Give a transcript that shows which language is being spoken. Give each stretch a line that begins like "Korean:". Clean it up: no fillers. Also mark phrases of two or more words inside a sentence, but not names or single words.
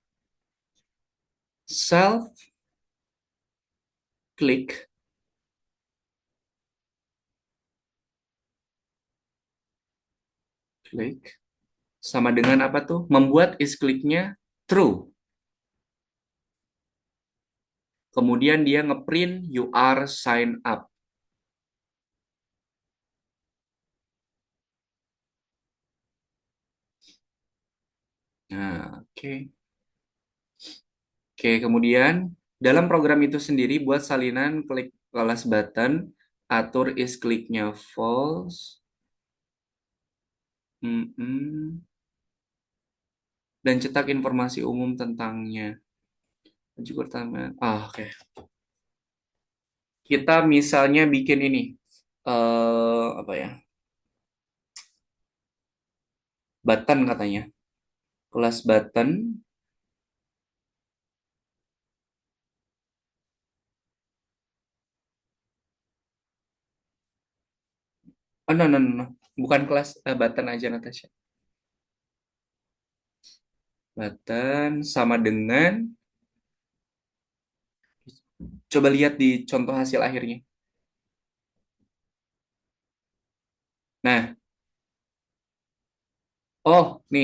Indonesian: Self klik, klik, sama dengan apa tuh? Membuat is kliknya true. Kemudian dia ngeprint
English: you are sign up.
Indonesian: Nah, oke. Oke, kemudian dalam program itu sendiri buat salinan klik kelas button, atur is kliknya false. Mm-mm. Dan cetak informasi umum tentangnya. Juga pertama. Oke. Kita misalnya bikin ini. Apa ya? Button katanya. Kelas button.
English: Oh, no, no, no, no.
Indonesian: Bukan kelas button aja, Natasha. Button sama dengan, coba lihat di contoh hasil akhirnya. Nah, oh, nih.